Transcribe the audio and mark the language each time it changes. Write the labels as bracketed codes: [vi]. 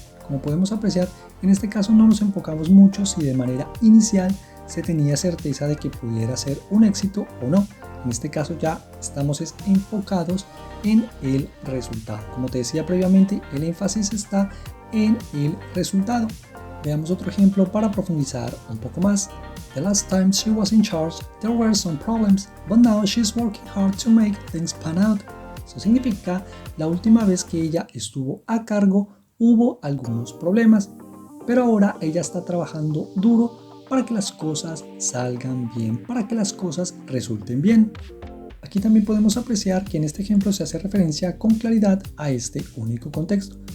[es] Como podemos apreciar, en este caso no nos enfocamos mucho si de manera inicial se tenía certeza de que pudiera ser un éxito o no. En este caso ya estamos enfocados en el resultado. Como te decía previamente, el énfasis está en el resultado. Veamos otro ejemplo para profundizar un poco más. [en] The last time she was in charge, there were some problems, but now she's working hard to make things pan out. [es] Eso significa, la última vez que ella estuvo a cargo, hubo algunos problemas, pero ahora ella está trabajando duro para que las cosas salgan bien, para que las cosas resulten bien. Aquí también podemos apreciar que en este ejemplo se hace referencia con claridad a este único contexto.